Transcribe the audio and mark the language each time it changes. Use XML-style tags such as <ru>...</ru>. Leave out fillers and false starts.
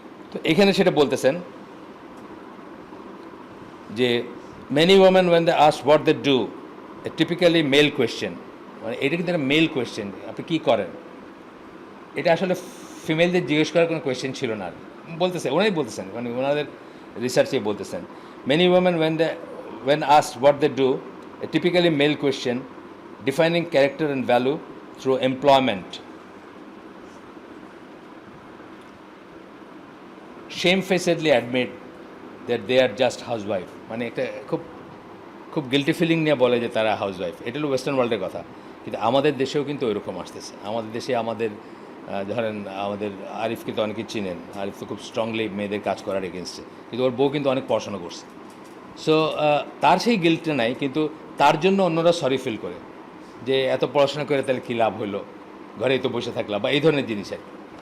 <bn>তো এখানে সেটা বলতেছেন যে</bn> <en>many women when they ask what they do, a typically male question,</en> <bn>মানে এটা কিন্তু একটা মেল কোয়েশ্চেন, আপনি কী করেন, এটা আসলে ফিমেলদের জিজ্ঞেস করার কোনো কোয়েশ্চেন ছিল না। বলতেছে ওনাই বলতেছেন, মানে ওনাদের রিসার্চে বলতেছেন</bn> <en>many women when asked what they do, a typically male question, defining character and value through employment, shamefacedly admit that they are just housewife,</en> <bn>মানে একটা খুব খুব গিল্টি ফিলিং নিয়ে বলে যে তারা হাউসওয়াইফ। এটা হলো ওয়েস্টার্ন ওয়ার্ল্ডের কথা, কিন্তু আমাদের দেশেও কিন্তু ওইরকম আসতেছে। আমাদের দেশে আমাদের ধরেন আমাদের আরিফ কিন্তু অনেকেই চিনেন, আরিফ তো খুব স্ট্রংলি মেয়েদের কাজ করার এগেনস্টে, কিন্তু ওর বউ কিন্তু অনেক পড়াশোনা করছে। সো তার সেই গিল্টটা নাই, কিন্তু তার জন্য অন্যরা সরি ফিল করে যে এত পড়াশোনা করে তাহলে কী লাভ হলো, ঘরেই তো বসে থাকলাম বা এই ধরনের জিনিস আর কি।</bn>